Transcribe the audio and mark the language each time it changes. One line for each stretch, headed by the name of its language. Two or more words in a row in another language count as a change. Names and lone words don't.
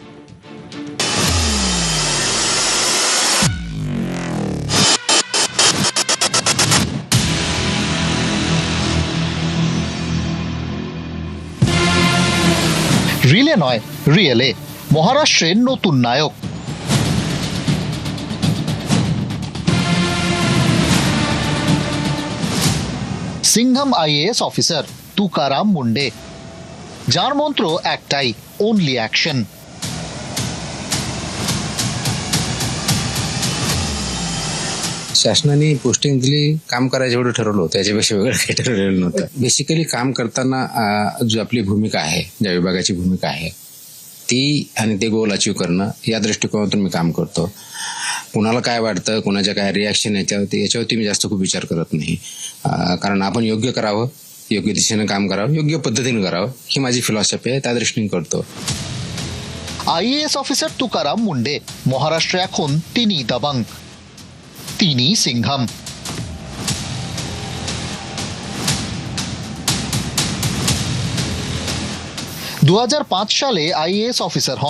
Bangla: রিলে নয়, রিয়েলে মহারাষ্ট্রের নতুন নায়ক। সিংঘম আইএএস অফিসার তুকারাম মুন্ডে, যার মন্ত্র একটাই,
English: only action.
Marathi: शासनाने पोस्टिंग दिली, काम करायचं एवढं ठरवलं होतं, याच्यापेक्षा वेगळं काही ठरवलेलं नव्हतं। बेसिकली काम करताना जो आपली भूमिका आहे, ज्या विभागाची भूमिका आहे ती आणि ते
English: goal achieve
Marathi: करणं, या दृष्टिकोनातून मी काम करतो। कुणाला काय वाटतं, कुणाच्या काय रिॲक्शन याच्यावरती मी जास्त खूप विचार करत नाही, कारण आपण योग्य करावं, योग्य दिशेनं काम करावं, योग्य पद्धतीने करावं, ही माझी फिलॉसॉफी आहे, त्या दृष्टीने करतो।
Bangla: আইএএস অফিসার তুকারাম মুন্ডে, মহারাষ্ট্রে এখন তিনি দাবাং, তিনি সিংঘম। দু সালে আইএএস অফিসার হন।